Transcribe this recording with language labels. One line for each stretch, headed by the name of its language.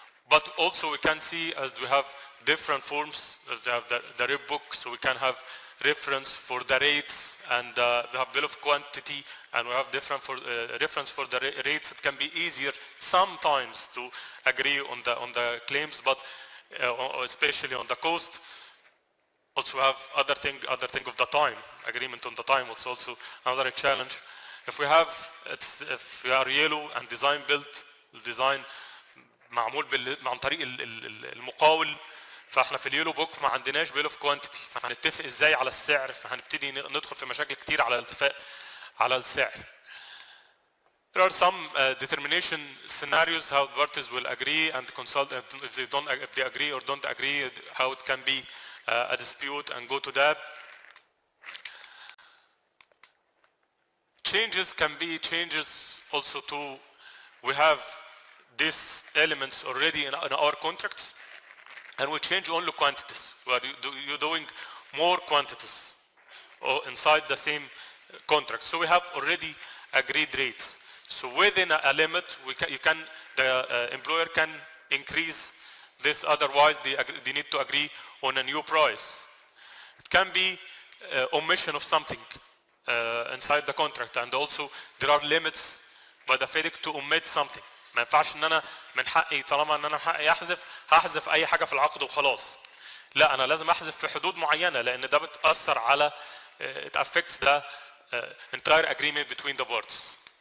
English: But also we can see as we have different forms, as we have the rep book, so we can have reference for the rates, and we have bill of quantity, and we have different reference for the rates. It can be easier sometimes to agree on the claims, but especially on the cost. Also have other thing of the time, agreement on the time. It's also another challenge. If we are yellow and design built, design
Arabic: معمول عن طريق المقاول، فاحنا في اليلو بوك ما عندناش بيل اوف كوانتيتي، فهنتفق ازاي على السعر، فهنبتدي ندخل في مشاكل كتير على الاتفاق على السعر.
English: There are some determination scenarios how the parties will agree and consult, and if they agree or don't agree, how it can be a dispute and go to that. Changes can be changes also to, we have these elements already in our contracts, and we change only quantities. You're doing more quantities or inside the same contract. So we have already agreed rates. So within a limit, the employer can increase this. Otherwise, they need to agree on a new price. It can be omission of something inside the contract, and also there are limits by the FIDIC to omit something.
Arabic: ما ينفعش ان انا من حقي طالما ان انا حقي هحذف اي حاجه في العقد وخلاص. لا، انا لازم احذف في حدود معينه، لان ده بتاثر على
English: it affects the entire agreement between the parties.